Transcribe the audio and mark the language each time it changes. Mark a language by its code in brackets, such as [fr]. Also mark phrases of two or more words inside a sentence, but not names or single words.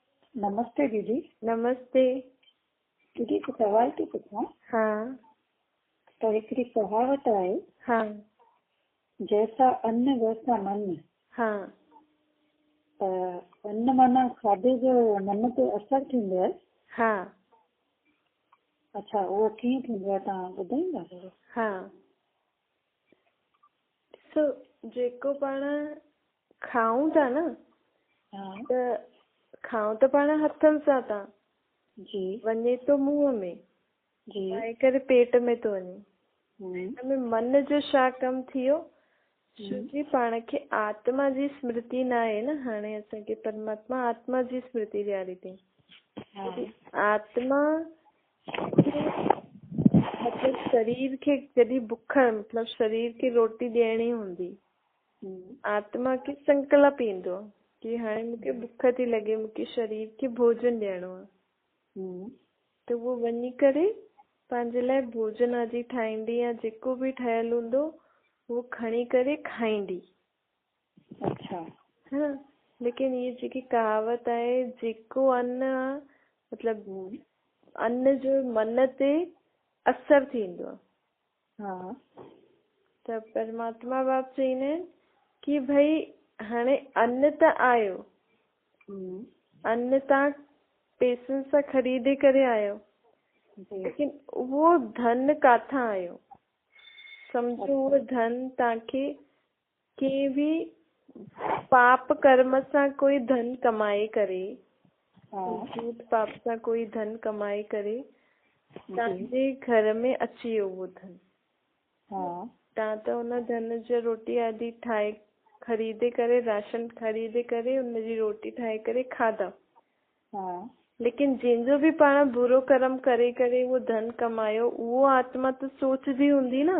[sd] नमस्ते दीदी। नमस्ते। दीदी हिकु सवाल थी पुछां। हाँ त हिकिड़ी कहावत आहे, हाँ [hi] जैसा अन्न वैसा मन। [sd] हाँ त अन्न माना खाधे जो मन ते असर थींदो आहे। हाँ अच्छा, उहो कीअं थींदो आहे, तव्हां ॿुधाईंदा? हाँ ॾिसो, जेको पाण खाऊं था न, हाँ त खाऊं त पाण हथनि सां था, जी वञे तो मुंहं में, जी खाई करे पेट में तो वञे। हम्म, हिनमें मन जो छा कमु थियो? छोकी पाण खे आत्मा जी स्मृति न आहे न। हाणे असांखे परमात्मा आत्मा जी स्मृति ॾियारी अथई। हाँ आत्मा मतलब शरीर खे जॾहिं बुख, मतलब शरीर खे रोटी ॾियणी हूंदी, आत्मा खे संकल्प ईंदो कि हाणे मूंखे बुख थी लॻे, मूंखे शरीर खे भोजन ॾियणो आहे। त उहो वञी करे पंहिंजे लाइ भोजन आदि ठाहींदी, या जेको बि ठहियल हूंदो वो खणी करे खाईंदी। अच्छा, [hi] है न। [sd] लेकिन ये जेकी कहावत आहे, जेको अन्न आहे, मतलब अन्न जो मन ते असर थींदो आहे। हाँ त परमात्मा बाप चईंदा आहिनि कि भई हाणे अन्न त आयो, अन्न तव्हां पैसनि सां ख़रीदे करे आयो, लेकिन उहो धन काथां आयो? सम्झो उहो धन तव्हांखे कंहिं बि पाप कर्म सां कोई धन कमाए करे, झूठ पाप सां कोई धन कमाए करे तव्हांजे घर में अची वियो उहो धन। तव्हां त हुन धन जो रोटी आदि ठाहे ख़रीदे करे, राशन ख़रीदे करे हुनजी रोटी ठाहे करे खाधा। लेकिन जंहिंजो बि पाण बुरो कर्म करे करे उहो धन कमायो, उहो आत्मा त सोचदी हूंदी न।